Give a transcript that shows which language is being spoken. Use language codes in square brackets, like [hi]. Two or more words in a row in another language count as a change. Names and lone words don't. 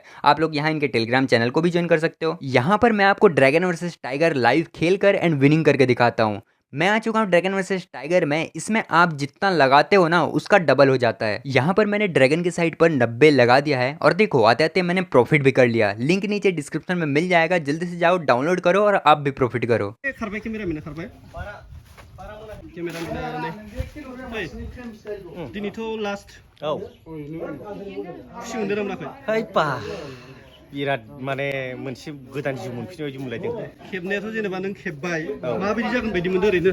[hi] आप लोग यहाँ इनके [en] Telegram channel [hi] को भी ज्वाइन कर सकते हो। यहाँ पर मैं आपको ड्रैगन वर्सेस टाइगर लाइव खेल कर [en] and winning [hi] करके दिखाता हूँ। मैं आ चुका हूँ ड्रैगन वर्सेस टाइगर में। इसमें आप जितना लगाते हो ना उसका डबल हो जाता है। यहाँ पर मैंने ड्रैगन की साइड पर 90 लगा दिया है और देखो आते आते मैंने प्रॉफिट भी कर लिया। लिंक नीचे डिस्क्रिप्शन में मिल जाएगा, जल्दी से जाओ डाउनलोड करो और आप भी प्रॉफिट करो। [brx] खारबाय केमेरामेना खारबाय केमेरामेना दिनैथ' लास्ट खुसि मोनदों ना मोनाखै बिराद माने मोनसे गोदान जिउ मोनफिननाय बायदि मोनलायदों खेबनायाथ' जेनेबा नों खेबबाय माबायदि जागोन बायदि मोनदों ओरैनो